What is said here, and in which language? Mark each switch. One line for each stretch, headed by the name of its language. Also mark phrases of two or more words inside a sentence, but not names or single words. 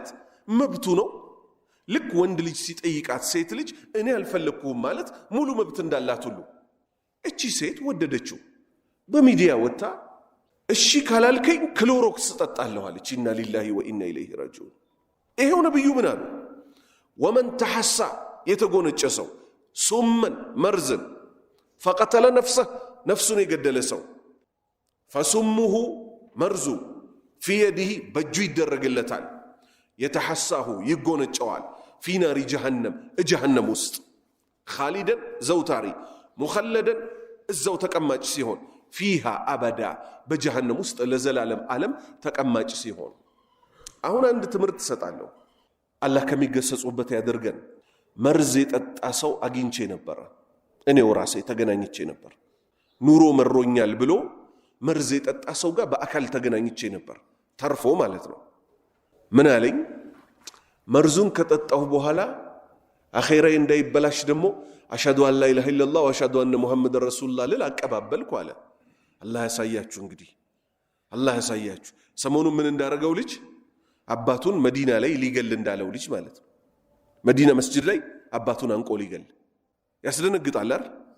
Amharic: መብቱ ነው ልክ ወንድ ልጅ ሲጠይቃት ሴት ልጅ እኔ አልፈለኩም ማለት ሙሉ መብት እንዳላት ሁሉ እቺ ሴት ወደደችው በሚዲያ ወጣ እሺ ካላልከኝ ክሎሮክስ ጠጣለሁ አለች
Arabic: إنا لله وإنا إليه راجعون
Amharic: ይሄው ነብዩ ምን አሉ
Arabic: ومن تحسى
Amharic: የተጎነጨ ሰው ሱመን መርዝን
Arabic: فقتل نفسه
Amharic: ነፍሱን የገደለ ሰው فسمه መርዙ
Arabic: في يده
Amharic: በእጁ ይደረግለታል የተሐሳሁ ይጎነጨዋል
Arabic: في نار جهنم
Amharic: ውስጥ خالدا ዘውታሪ مخلدا እዛው ተቀማጭ ሲሆን
Arabic: فيها أبدا
Amharic: በጀሃነም ውስጥ ለዘላለም ዓለም ተቀማጭ ሲሆን አሁን አንድ ትምህርት ሰጣለሁ አላህ ከሚገሰጹበት ያደርገን መርዝ የጠጣ ሰው አግኝቼ ነበር እኔው ራሴ ተገናኝቼ ነበር ኑሮ መሮኛል ብሎ መርዝ የጠጣ ሰው ጋር በአካል ተገናኝቼ ነበር ተርፎ ማለት ነው ምን አለኝ መርዙን ከጠጣው በኋላ አኺራዬ እንዳይበላሽ ደግሞ
Arabic: أشهد أن لا إله إلا الله وأشهد أن محمدا رسول الله
Amharic: ልል አቀባበልኩ አለ አላህ ያሳያችሁ እንግዲህ አላህ ያሳያችሁ ሰሞኑን ምን እንዳረገው ልጅ አባቱን መዲና ላይ ሊገል እንዳለው ልጅ ማለት ነው መዲና መስጂድ ላይ አባቱን አንቆ ሊገል ያስደነግጣል አይደል